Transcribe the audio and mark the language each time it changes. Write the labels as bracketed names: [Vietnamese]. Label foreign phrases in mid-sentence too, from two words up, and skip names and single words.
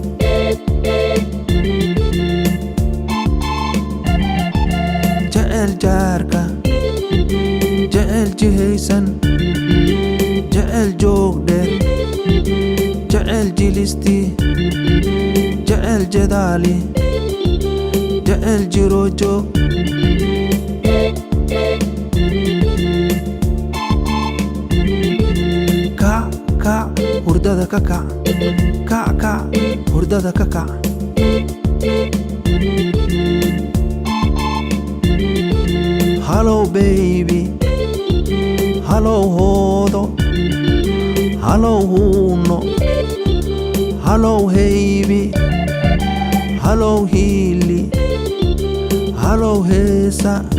[Somali] jaceyl jaarka jaceyl jihaysan jaceyl joog dheer jaceyl jilisti jaceyl jadaali jaceyl jiro joog kac kac hurdada ka kac kac kac hurdada ka kac [English] hello baby [Somali] hello hoodo hello huuno hello haybi hello hiili hello heesa